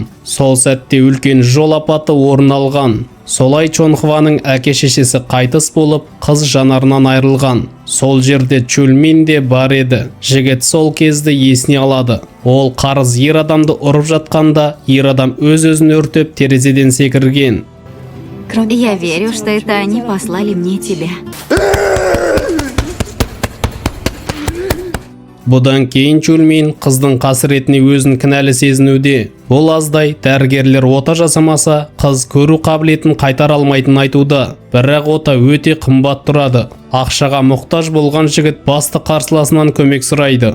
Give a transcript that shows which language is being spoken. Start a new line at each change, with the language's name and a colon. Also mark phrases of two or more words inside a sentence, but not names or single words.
Kazakh: Сол сәтте үлкен жол апаты орын алған. Солай Чонхваның әке-шешесі қайтыс болып, қыз жанарынан айырылған. Сол жерде Чольмин де бар еді. Жігіт сол кезді есіне алады. Ол қарыз ер адамды ұрып жатқанда, ер адам өз-өзін өртеп терезеден секірген.
Russian: Я верю, что это они послали мне тебя.
Kazakh: Бұдан кейін Чольмин қыздың қасіретіне өзін кінәлі сезінуде. Бұл аздай, дәрігерлер ота жасамаса, қыз көру қабілетін қайтара алмайтынын айтуда. Бірақ ота өте қымбат тұрады. Ақшаға мұқтаж болған жігіт басты қарсыласынан көмек сұрайды.